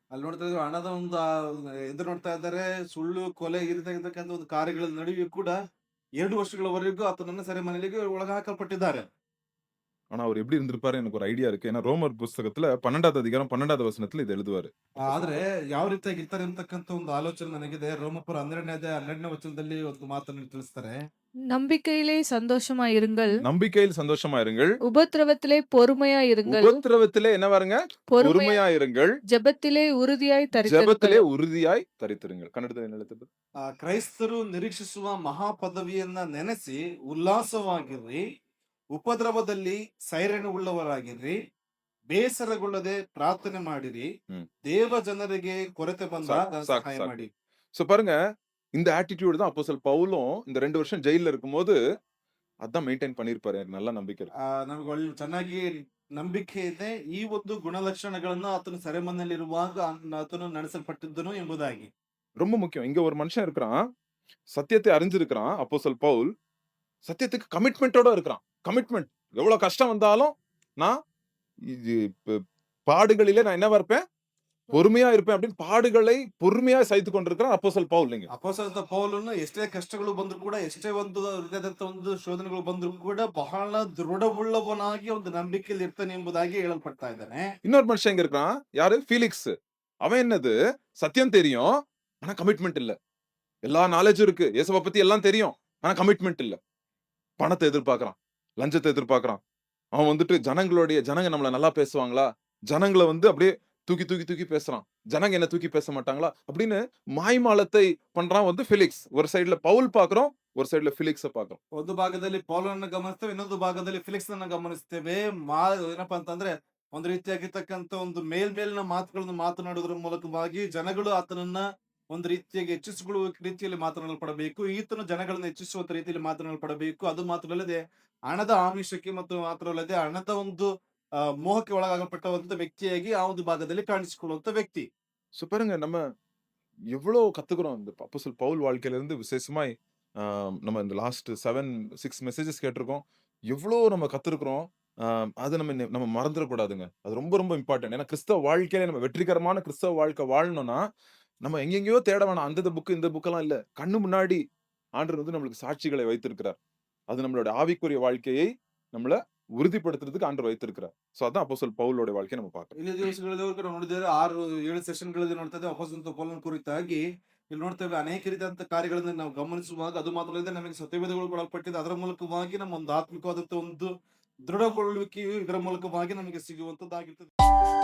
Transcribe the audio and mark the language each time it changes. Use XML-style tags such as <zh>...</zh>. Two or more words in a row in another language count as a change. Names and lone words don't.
<kn>ಅಲ್ಲಿ ನೋಡ್ತಾ ಇದ್ರು ಹಣದ ಒಂದು ಎದುರು ನೋಡ್ತಾ ಇದ್ದಾರೆ. ಸುಳ್ಳು, ಕೊಲೆ ಇರತಕ್ಕಂತ ಒಂದು ಕಾರ್ಯಗಳ ನಡುವೆ ಕೂಡ 2 ವರ್ಷಗಳವರೆಗೂ ಆತನನ್ನ ಸೆರೆಮನೆಗೆ ಒಳಗ ಹಾಕಲ್ಪಟ್ಟಿದ್ದಾರೆ.</kn> <ta>ஆனா அவர் எப்படி இருந்திருப்பாரு எனக்கு ஒரு ஐடியா இருக்கு. ஏன்னா ரோமர் புஸ்தகத்துல 12வது அதிகாரம் 12வது வசனத்துல இது எழுதுவாரு.</ta> <kn>ಆದ್ರೆ ಯಾವ ರೀತಿಯಾಗಿ ಇರ್ತಾರೆ ಅಂತಕ್ಕಂತ ಒಂದು ಆಲೋಚನೆ ನನಗಿದೆ. ರೋಮಪುರ 12ನೇ ಅಧ್ಯಾಯ 12ನೇ ವಚನದಲ್ಲಿ ಒಂದು ಮಾತನ್ನು ತಿಳಿಸ್ತಾರೆ.</kn> <ta>நம்பிக்கையிலே சந்தோஷமாய் இருங்கள், நம்பிக்கையில் சந்தோஷமா இருங்கள், உபத்திரவத்திலே பொறுமையாய் இருங்கள், உபத்திரவத்திலே என்ன பாருங்க, பொறுமையா இருங்கள், ஜெபத்திலே உறுதியாய் ஜெபத்திலே தரித்திருங்கள். உறுதியாய் தரித்திருங்கள்.</ta> <kn>கன்னಡದಲ್ಲಿ ಏನು ಹೇಳ್ತದೆ? ಕ್ರೈಸ್ತರು ನಿರೀಕ್ಷಿಸುವ ಮಹಾಪದವಿಯನ್ನ ನೆನೆಸಿ ಉಲ್ಲಾಸವಾಗಿರ್ರಿ, ಉಪದ್ರವದಲ್ಲಿ ಸೈರಣೆ ಉಳ್ಳವರಾಗಿರ್ರಿ, ಬೇಸರಗೊಳ್ಳದೆ ಪ್ರಾರ್ಥನೆ ಮಾಡಿರಿ, ಹ್ಮ್. ದೇವ ಜನರಿಗೆ ಕೊರತೆ ಬಂದಾಗ ಸಾಕು, ಸಹಾಯ ಸಾಕು. ಮಾಡಿ.</kn> <ta>சோ பாருங்க, இந்த ஆட்டிடியூட் தான் அப்போஸ்தலர் பவுலும் இந்த 2 வருஷம் ஜெயில்ல இருக்கும்போது அதான் மெயின்டைன் பண்ணிருப்பாரு. எனக்கு நல்ல நம்பிக்கை இருக்கு.</ta> <kn>ನಮಗೆ ಒಳ್ಳೆ ಚೆನ್ನಾಗಿ ನಂಬಿಕೆ ಇದೆ. ಈ ಒಂದು ಗುಣಲಕ್ಷಣಗಳನ್ನು ಆತನು ಸೆರೆಮನೆಯಲ್ಲಿರುವಾಗ ಆತನು ನಡೆಸಲ್ಪಟ್ಟಿದ್ದನು ಎಂಬುದಾಗಿ.</kn> <ta>ரொம்ப முக்கியம். இங்க ஒரு மனுஷன் இருக்கிறான், சத்தியத்தை அறிஞ்சிருக்கிறான் அப்போஸ்தலர் பவுல். சத்தியத்துக்கு கமிட்மெண்டோட இருக்கிறான். கமிட்மெண்ட், எவ்வளவு கஷ்டம் வந்தாலும் நான் இது பாடுகளிலே நான் என்னவா இருப்பேன், பொறுமையா இருப்பேன் அப்படின்னு பாடுகளை பொறுமையா சகித்து கொண்டிருக்கிறான் அப்போஸ்தலர் பவுல். நீங்க</ta> <kn>ಅಪೊಸ್ತಲ ಪೌಲನು ಎಷ್ಟೇ ಕಷ್ಟಗಳು ಬಂದ್ರು ಕೂಡ, ಎಷ್ಟೇ ಒಂದು ರೀತಿಯಾದಂತ ಒಂದು ಶೋಧನೆಗಳು ಬಂದ್ರು ಕೂಡ ಬಹಳ ದೃಢವುಳ್ಳವನಾಗಿ ಒಂದು ನಂಬಿಕೆಯಲ್ಲಿ ಇರ್ತಾನೆ ಎಂಬುದಾಗಿ ಹೇಳಲ್ಪಡ್ತಾ ಇದ್ದಾನೆ.</kn> <ta>இன்னொரு மனுஷன் இங்க இருக்கிறான், யாரு? ஃபீலிக்ஸ். அவன் என்னது, சத்தியம் தெரியும் ஆனா கமிட்மெண்ட் இல்ல. எல்லா நாலேஜும் இருக்கு, இயேசுவை பத்தி எல்லாம் தெரியும், ஆனா கமிட்மெண்ட் இல்ல. பணத்தை எதிர்பார்க்கறான், லஞ்சத்தை எதிர்பார்க்கறான். அவன் வந்துட்டு ஜனங்க நம்மள நல்லா பேசுவாங்களா, ஜனங்களை வந்து அப்படியே தூக்கி தூக்கி தூக்கி பேசுறான், ஜனங்க என்ன தூக்கி பேச மாட்டாங்களா அப்படின்னு மாய்மாலத்தை பண்றான் வந்து ஃபெலிக்ஸ். ஒரு சைடுல பவுல் பாக்குறோம், ஒரு சைடுல ಫಿಲಿಕ್ಸ್ பாக்குறோம்.</ta> <kn>ಒಂದು ಭಾಗದಲ್ಲಿ ಪೌಲನನ್ನ ಗಮನಿಸ್ತೇವೆ, ಇನ್ನೊಂದು ಭಾಗದಲ್ಲಿ ಫಿಲಿಕ್ಸ್ ಅನ್ನ ಗಮನಿಸ್ತೇವೆ. ಏನಪ್ಪಾ ಅಂತಂದ್ರೆ ಒಂದು ರೀತಿಯಾಗಿರ್ತಕ್ಕಂಥ ಒಂದು ಮೇಲ್ಮೇಲಿನ ಮಾತುಗಳನ್ನು ಮಾತನಾಡುವುದರ ಮೂಲಕವಾಗಿ ಜನಗಳು ಆತನನ್ನ ಒಂದು ರೀತಿಯಾಗಿ ಹೆಚ್ಚಿಸಿಕೊಳ್ಳುವ ರೀತಿಯಲ್ಲಿ ಮಾತನಾಡಲ್ಪಡಬೇಕು. ಈತನು ಜನಗಳನ್ನ ಹೆಚ್ಚಿಸುವಂತ ರೀತಿಯಲ್ಲಿ ಮಾತನಾಡಲ್ಪಡಬೇಕು. ಅದು ಮಾತ್ರವಲ್ಲದೆ ಹಣದ ಆಮಿಷಕ್ಕೆ ಮತ್ತು ಮಾತ್ರವಲ್ಲದೆ ಹಣದ ಒಂದು ಮೋಹಕ್ಕೆ ಒಳಗಾಗಲ್ಪಟ್ಟಂತ ವ್ಯಕ್ತಿಯಾಗಿ ಆ ಒಂದು ಭಾಗದಲ್ಲಿ ಕಾಣಿಸಿಕೊಳ್ಳುವಂತ ವ್ಯಕ್ತಿ.</kn> <ta>சோ பாருங்க, நம்ம எவ்வளோ கத்துக்கிறோம் இந்த அப்போஸ்தலர் பவுல் வாழ்க்கையில இருந்து விசேஷமாய் நம்ம இந்த லாஸ்ட் 7-6 மெசேஜஸ் கேட்டிருக்கோம். எவ்வளோ நம்ம கத்துருக்கிறோம். அது நம்ம மறந்துடக்கூடாதுங்க. அது ரொம்ப ரொம்ப இம்பார்ட்டன்ட். ஏன்னா கிறிஸ்தவ வாழ்க்கையில நம்ம வெற்றிகரமான கிறிஸ்தவ வாழ்க்கை வாழணும்னா நம்ம எங்கெங்கேயோ தேட வேணாம். அந்த புக்கு இந்த புக்கெல்லாம் இல்ல. கண்ணு முன்னாடி ஆண்டவர் வந்து நம்மளுக்கு சாட்சிகளை வைத்திருக்கிறார். அது நம்மளோட ஆவிக்குரிய வாழ்க்கையை நம்மள உறுதிப்படுத்துறதுக்கு ஆண்டவர் வைத்திருக்கிறார். சோ அதான் அப்போஸ்தலர் பவுலோட வாழ்க்கையை நம்ம பார்க்கிறோம்.</ta> <kn>ಇಲ್ಲಿ ದಿವಸಗಳವರೆಗೂ ನಾವು ನೋಡಿದರೆ 6-7 ಸೆಷನ್ಗಳಲ್ಲಿ ನೋಡ್ತಾ ಇದ್ದೇವೆ ಅಪೊಸ್ತಲ ಪೌಲನ ಕುರಿತಾಗಿ. ಇಲ್ಲಿ ನೋಡ್ತೇವೆ ಅನೇಕ ರೀತಿಯಾದಂತ ಕಾರ್ಯಗಳನ್ನ ನಾವು ಗಮನಿಸುವಾಗ ಅದು ಮಾತ್ರವಲ್ಲದೆ ನಮಗೆ ಸತ್ಯವೇದಗಳು ಕೊಡಲ್ಪಟ್ಟಿದೆ. ಅದರ ಮೂಲಕವಾಗಿ ನಮ್ಮ ಒಂದು ಆತ್ಮಿಕವಾದಂತ ಒಂದು ದೃಢಗೊಳ್ಳುವಿಕೆಯು ಇದರ ಮೂಲಕವಾಗಿ ನಮಗೆ ಸಿಗುವಂತದ್ದಾಗಿರ್ತದೆ.</kn>